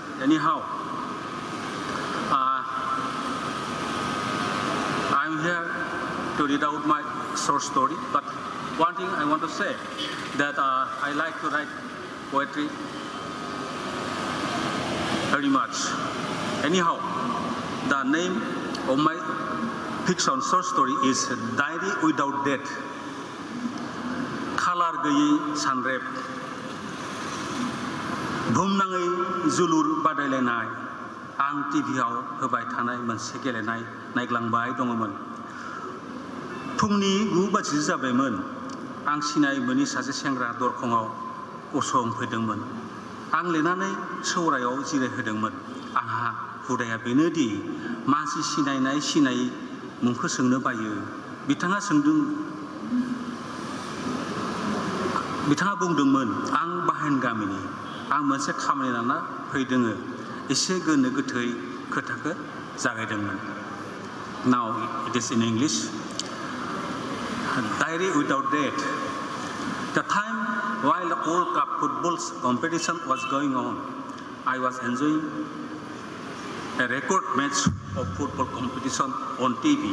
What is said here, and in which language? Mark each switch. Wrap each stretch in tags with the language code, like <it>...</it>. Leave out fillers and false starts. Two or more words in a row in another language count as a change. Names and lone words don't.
<en>Anyhow, I'm here to read out my short story, but one thing I want to say that I like to write poetry very much. Anyhow, the name of my fiction short story is Diary Without Date.</en> <brx>Khalar gैयै सानरेब बुहुमनाङै जोलुर बादायलायनाय आं टिभिआव होबाय थानाय मोनसे गेलेनाय नायग्लांबाय दङमोन। फुंनि 9 बाजि जाबायमोन। आं सिनाय मोनि सासे सेंग्रा दरखंआव गसंफैदोंमोन। आं लेनानै सौरायाव जिरायहोदोंमोन। आंहा हुदाया बेनोदि मानसि सिनायनाय सिनायै मुंखौ सोंनो बायो। बिथाङा बुंदोंमोन आं बाहेन गामिनि। आं मोनसे खामानि लाना फैदोङो। एसे गोनो गोथै खोथाखौ जागायदोंमोन।</brx> <en>Now it is in English. Diary Without Date. The time while the World Cup football competition was going on, I was enjoying a record match of football competition on TV.</en>